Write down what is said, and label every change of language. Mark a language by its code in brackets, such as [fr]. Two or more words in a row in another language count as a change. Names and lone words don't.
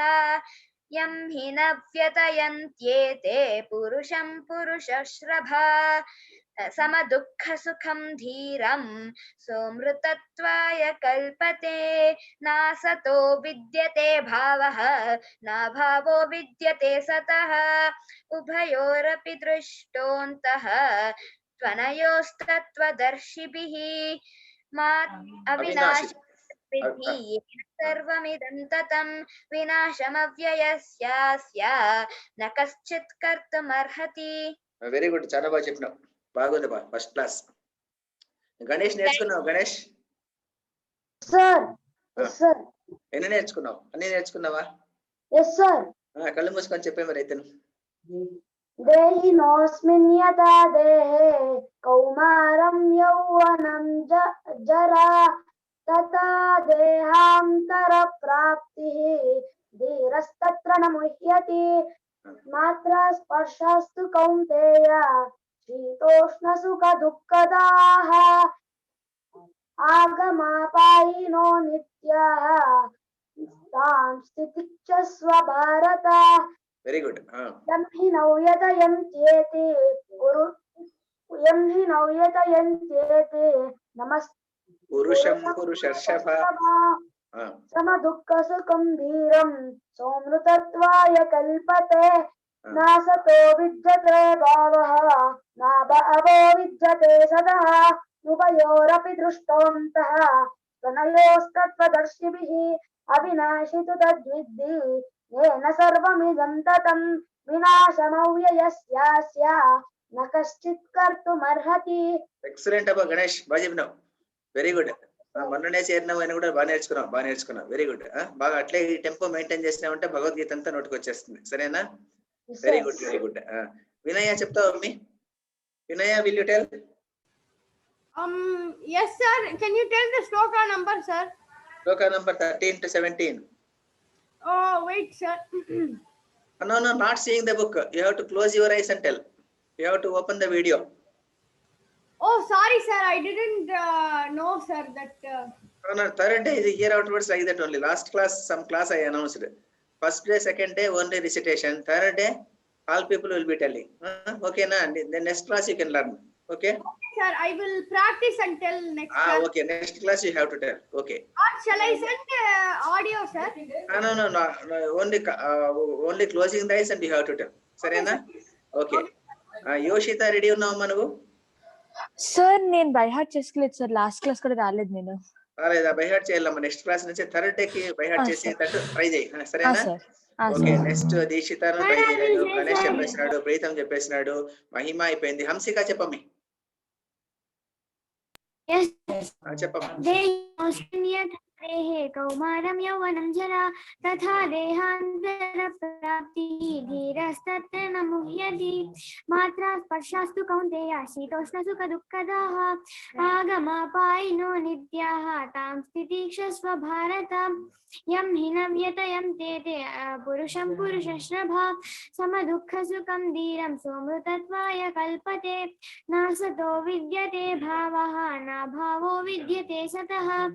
[sa] यं हि न व्यतयन्त्येते पुरुषं पुरुषश्रभा समदुःखसुखं धीरं सोमृतत्वाय कल्पते नासतो विद्यते भावः न भावो विद्यते सतः उभयोरपि दृष्टोऽन्तः त्वनयोस्तत्त्वदर्शिभिः अविनाशि विद्धि येन सर्वमिदं ततं विनाशमव्ययस्यास्य न कश्चित् कर्तुमर्हति. [en] very good [te] చాలా బాగా చెప్పినావు బాగుంది బా [en] first class [te] గణేష్ నేర్చుకున్నావు గణేష్ [en] sir sir [te] ఎన్ని నేర్చుకున్నావు అన్ని నేర్చుకున్నావా [en] yes sir [te] కళ్ళు మూసుకొని చెప్పే మరి అయితే [sa] देहिनोऽस्मिन् यथा देहे कौमारं यौवनं जरा तथा देहान्तरप्राप्तिः धीरस्तत्र न मुह्यति मात्रा स्पर्शास्तु कौन्तेय शीतोष्णसुखदुःखदाः आगमापायिनो नित्याः तां स्थितिक्षस्व भारत [en] very good [sa] यं हि नव्यतयन्त्येते पुरुषं पुरुषर्षभ समदुःखसुखं धीरं सोमृतत्वाय कल्पते नासतो विद्यते भावः न भावो विद्यते सदः उभयोरपि दृष्टवन्तः त्वनयोस्तत्त्वदर्शिभिः अविनाशि तु तद्विद्धि येन सर्वमिदं ततं विनाशमव्ययस्यास्य न कश्चित् कर्तुमर्हति. [te] ఎక్సలెంట్ అబ్బా గణేష్ బాగా చెప్పినావు [en] very good [te] మొన్ననే చేరినావు అని కూడా బాగా నేర్చుకున్నావు [en] very good [te] బాగా అట్లే ఈ [en] tempo maintain [te] చేసినావంటే భగవద్గీత అంతా నోటికి వచ్చేస్తుంది సరేనా [en] very good [te] వినయ చెప్తావా మమ్మీ వినయ [en] will you tell Yes, sir. Can you tell the shloka number, sir? shloka number 13 to 17. Oh, wait, sir. No, not seeing the book. You have to close your eyes and tell. You have to open the video. Oh, sorry, sir. I didn't know, sir, that. No, third day is here outwards like that only. Last class, some class I announced. First day, second day, only recitation. Third day, all people will be telling. Okay, na? The next class you can learn. Okay? Sir, I will practice until next class. Okay. Next class you have to tell. Okay. Or shall I send audio, sir? No. Only closing the eyes and you have to tell. Sarena? Okay. Yoshita, ready [te] ఉన్నావమ్మా నువ్వు? సార్ నేను [en] by heart [te] చేసుకోలేదు సార్ [en] last class [te] కూడా రాలేదు నేను రాలేదా [en] by heart [te] చేయాలమ్మా [en] next class [te] నుంచి [en] third day [te] కి [en] by heart [te] చేసేటట్టు ట్రై చేయి సరేనా [en] okay next [te] దీక్షితాను ట్రై చేయలేదు గణేష్ చెప్పేసినాడు ప్రీతం చెప్పేసినాడు మహిమ అయిపోయింది హంసిక చెప్పమ్మి చెప్పమ్మా [sa] देहे कौमारं यौवनं जरा तथा देहान्तरप्राप्तिः धीरस्तत्र न मुह्यति मात्रा स्पर्शास्तु कौन्तेय शीतोष्णसुखदुःखदाः आगमापायिनो नित्याः तां स्थितिक्षस्व भारत यं हि न व्यतयन्ते ते पुरुषं पुरुषश्रभा समदुःखसुखं धीरं सोमृतत्वाय कल्पते नासतो विद्यते भावः न भावो विद्यते सतः